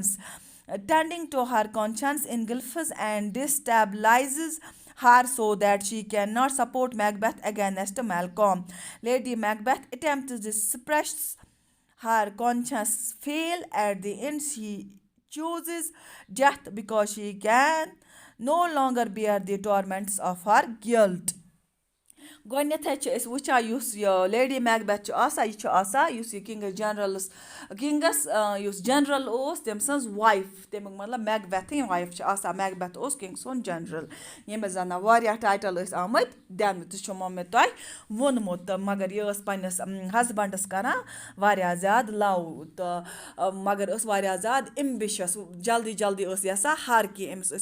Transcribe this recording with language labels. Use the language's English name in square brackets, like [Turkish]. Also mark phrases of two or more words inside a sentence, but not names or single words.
[English] Tending to her conscience engulfs and destabilizes her so that she cannot support Macbeth against Malcolm. Lady Macbeth attempts to suppress her conscience fail. At the end, she chooses death because she can no longer bear the torments of her guilt. [Kashmiri] گۄڈنٮ۪تھٕے چھِ أسۍ وٕچھان یُس یہِ لیڈی میکبیتھ چھُ آسان یہِ چھُ آسان یُس یہِ کِنٛگَس یُس جَنرَل اوس تٔمۍ سٕنٛز وایف تمیُک مطلب میکبیتھٕنۍ وایف چھِ آسان میکبیتھ اوس کِنٛگ سُنٛد جَنرَل ییٚمِس زَن واریاہ ٹایٹَل ٲسۍ آمٕتۍ دِنہٕ تہِ چھُمو مےٚ تۄہہِ ووٚنمُت تہٕ مگر یہِ ٲس پنٛنِس ہَسبَنٛڈَس کَران واریاہ زیادٕ لَو تہٕ مگر ٲس واریاہ زیادٕ اِمبِشَس جلدی جلدی ٲس یَژھان ہر کینٛہہ أمِس ٲسۍ